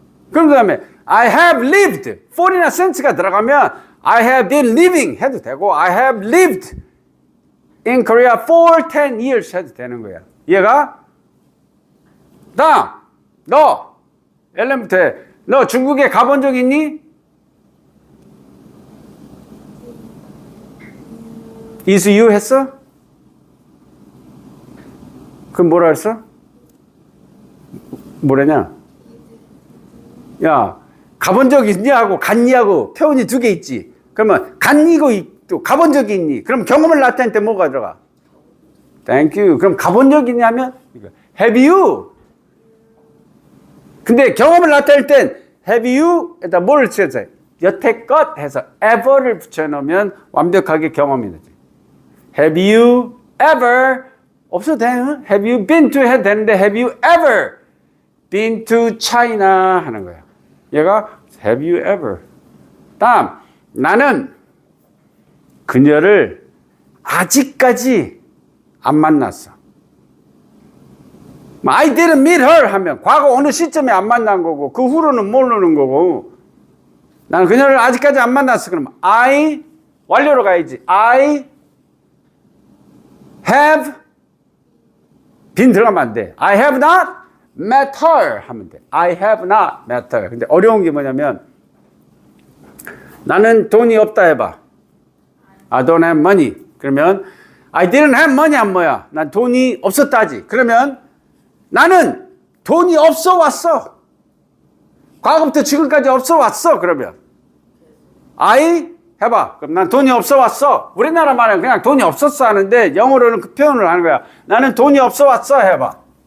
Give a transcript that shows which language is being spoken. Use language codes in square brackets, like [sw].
[ko] 그럼 그 다음에 [en] I have lived. [ko] for이나 since가 들어가면 [en] I have been living [ko] 해도 되고 [en] I have lived in Korea for 10 years [ko] 해도 되는 거야. 이해가? 다음, 너 엘렌부터 해. 너 중국에 가본 적 있니? [en] is you [ko] 했어? 그럼 뭐라 했어? 뭐라냐? 야, 가본 적 있니? 하고 갔니? 하고 표현이 두 개 있지. 그러면 갔니고 또 가본 적이 있니? 그럼 경험을 나타낼 때 뭐가 들어가? [en] Thank you. [ko] 그럼 가본 적 있냐 하면 [en] have you? [ko] 근데 경험을 나타낼 땐 have you? 에다 뭐를 붙여서 여태껏 해서 ever를 붙여놓으면 완벽하게 경험이 되지. [en] Have you ever? [ko] 없어도 돼. [en] Have you been to [ko] 해도 되는데 [en] have you ever been to China [ko] 하는 거야. 얘가 [en] have you ever. [ko] 다음, 나는 그녀를 아직까지 안 만났어. [en] I didn't meet her [ko] 하면 과거 어느 시점에 안 만난 거고 그 후로는 모르는 거고 나는 그녀를 아직까지 안 만났어. 그럼 I 완료로 가야지. [en] I have been [ko] 들어가면 안 돼. [en] I have not met her [ko] 하면 돼. [en] I have not met her. [ko] 근데 어려운 게 뭐냐면 나는 돈이 없다 해봐. [en] I don't have money. [ko] 그러면 [en] I didn't have money [ko] 한 뭐야? 난 돈이 없었다지. 그러면 나는 돈이 없어 왔어. 과거부터 지금까지 없어 왔어. 그러면 I 해봐. 그럼 난 돈이 없어 왔어. 우리나라 말은 그냥 돈이 없었어 하는데 영어로는 그 표현을 하는 거야. 나는 돈이 없어 왔어 해봐.